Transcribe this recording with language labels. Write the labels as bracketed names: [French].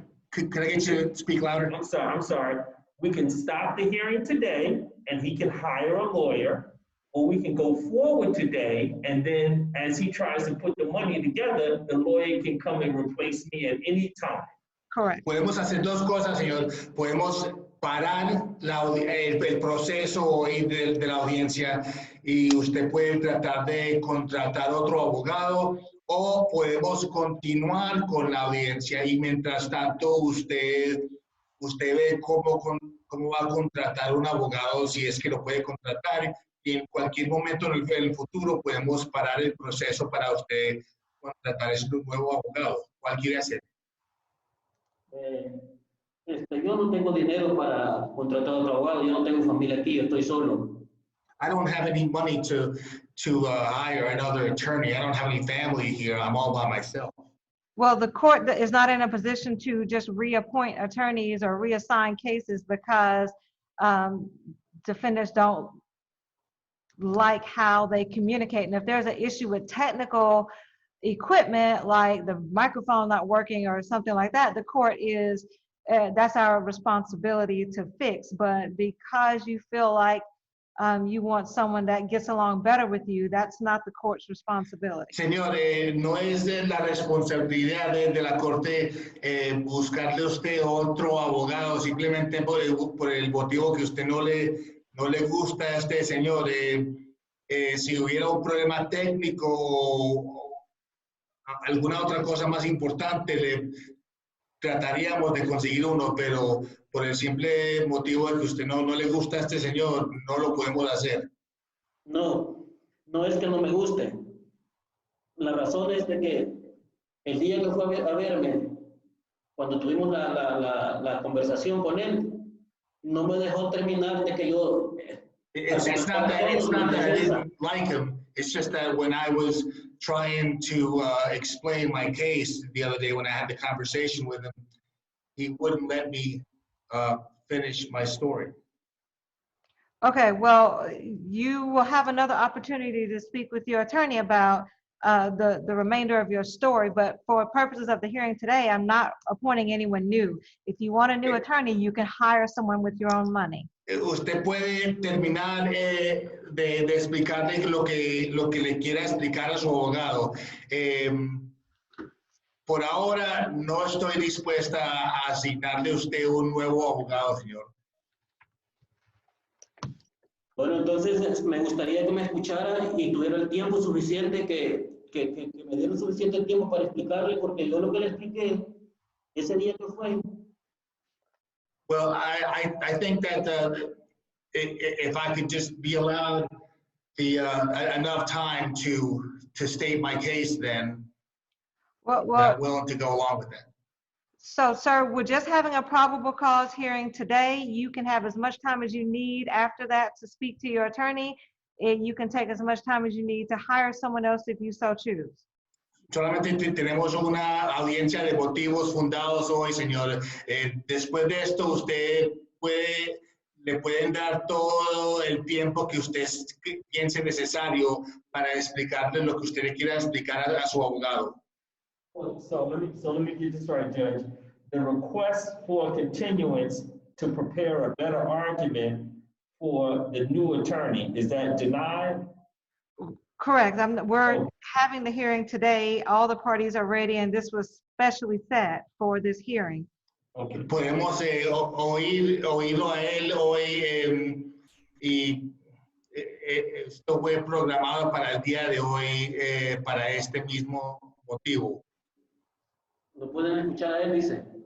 [English] Can I get you to speak louder? I'm sorry. We can stop the hearing today and he can hire a lawyer, or we can go forward today and then as he tries to put the money together, the lawyer can come and replace me at any time. Correct. [Spanish] Podemos hacer dos cosas, señor. Podemos parar el proceso de la audiencia y usted puede tratar de contratar otro abogado, o podemos continuar con la audiencia y mientras tanto usted ve cómo va a contratar un abogado, si es que lo puede contratar, y en cualquier momento en el futuro podemos parar el proceso para usted contratar ese nuevo abogado. ¿Cuál quiere hacer? Yo no tengo dinero para contratar otro abogado, yo no tengo familia aquí, yo estoy solo. [English] I don't have any money to hire another attorney. I don't have any family here. I'm all by myself. Well, the court is not in a position to just reappoint attorneys or reassign cases because defendants don't like how they communicate. And if there's an issue with technical equipment, like the microphone not working or something like that, the court is, that's our responsibility to fix. But because you feel like you want someone that gets along better with you, that's not the court's responsibility. [Spanish] Señor, no es de la responsabilidad de la corte buscarle a usted otro abogado simplemente por el motivo que usted no le gusta a este señor. Si hubiera un problema técnico o alguna otra cosa más importante, trataríamos de conseguir uno, pero por el simple motivo de que usted no le gusta a este señor, no lo podemos hacer. No es que no me guste. La razón es de que el día que fue a verme, cuando tuvimos la conversación con él, no me dejó terminar de que yo... [English] It's not that I didn't like him. It's just that when I was trying to explain my case the other day when I had the conversation with him, he wouldn't let me finish my story. Okay, well, you will have another opportunity to speak with your attorney about the remainder of your story. But for purposes of the hearing today, I'm not appointing anyone new. If you want a new attorney, you can hire someone with your own money. [Spanish] Usted puede terminar de explicarle lo que le quiera explicar a su abogado. Por ahora no estoy dispuesta a asignarle a usted un nuevo abogado, señor. Bueno, entonces me gustaría que me escuchara y tuviera el tiempo suficiente, que me diera suficiente tiempo para explicarle, porque yo lo que le expliqué ese día que fue. [English] Well, I think that if I could just be allowed enough time to state my case, then I'm willing to go along with that. So, sir, we're just having a probable cause hearing today. You can have as much time as you need after that to speak to your attorney. And you can take as much time as you need to hire someone else if you so choose. [Spanish] Solamente tenemos una audiencia de motivos fundados hoy, señor. Después de esto, usted le pueden dar todo el tiempo que usted piense necesario para explicarle lo que usted le quiera explicar a su abogado. [English] So let me get this right, Judge. The request for continuance to prepare a better argument for the new attorney, is that denied? Correct. We're having the hearing today. All the parties are ready, and this was specially set for this hearing. Okay. [Spanish] Podemos oírlo a él hoy y esto fue programado para el día de hoy para este mismo motivo. ¿Lo pueden escuchar a él? Dice.